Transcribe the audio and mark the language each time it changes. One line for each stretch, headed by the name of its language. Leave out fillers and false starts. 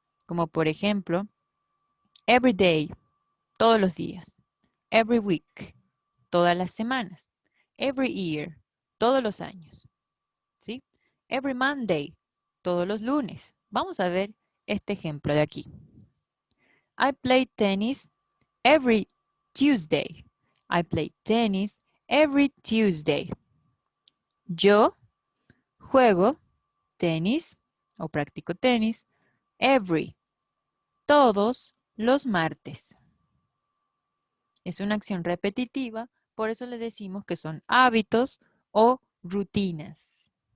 Spanish: Como por ejemplo,
English: every day,
Spanish: todos los días,
English: every week,
Spanish: todas las semanas,
English: every year,
Spanish: todos los años, ¿sí?
English: Every Monday,
Spanish: todos los lunes. Vamos a ver este ejemplo de aquí.
English: I play tennis every Tuesday. I play tennis every Tuesday.
Spanish: Yo juego tenis o practico tenis every, todos los martes. Es una acción repetitiva, por eso le decimos que son hábitos o rutinas.